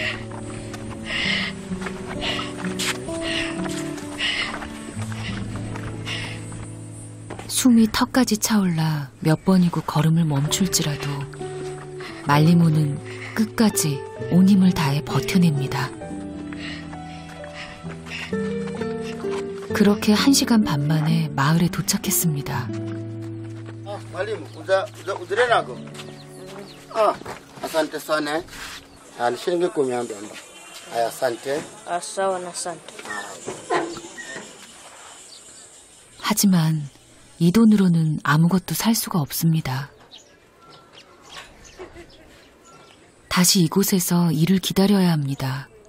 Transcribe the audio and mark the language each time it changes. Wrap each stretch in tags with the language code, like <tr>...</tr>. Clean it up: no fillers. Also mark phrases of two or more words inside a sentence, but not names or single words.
<ko>숨이 턱까지 차올라 몇 번이고 걸음을 멈출지라도 말리모는 끝까지 온 힘을 다해 버텨냅니다. 그렇게 1시간 반 만에 마을에 도착했습니다. 말리모, 우드레나고.</ko> <sw>asante sana. shilingi 10 ambe. Aya, asante. Sawa na asante.</sw> <ko>하지만 이 돈으로는 아무것도 살 수가 없습니다. 다시 이곳에서 일을 기다려야 합니다.</ko>